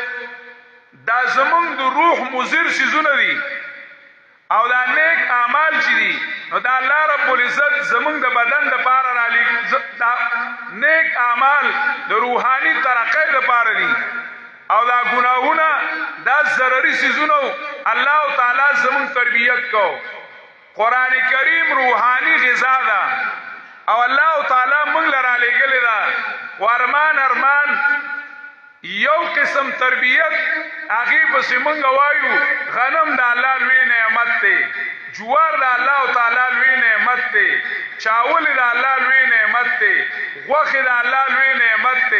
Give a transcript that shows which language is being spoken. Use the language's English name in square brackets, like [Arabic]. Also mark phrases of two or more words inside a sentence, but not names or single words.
[Pashto] دا زمونږ د روح مضر څیزونه دي او دا نیک اعمال چې دي نو دا الله [Arabic] رب العزت [Pashto] زمونږ د بدن دپاره رالیږي. دا نیک اعمال د روحاني ترقۍ دپاره دي او دا ګناهونه دا ضرري څیزونه الله تعالی زمونږ تربیت کو. قرآن کریم روحانی غذا ده او الله تعالی موږ له رالیږلې ده. ارمان یو قسم تربیت هغې پسې موږ وایو غنم د الله لوی نعمت دی، جوار د الله تعالی لوی نعمت دی، چاول د الله لوی نعمت دی، غوښې د الله لوی نعمت دی.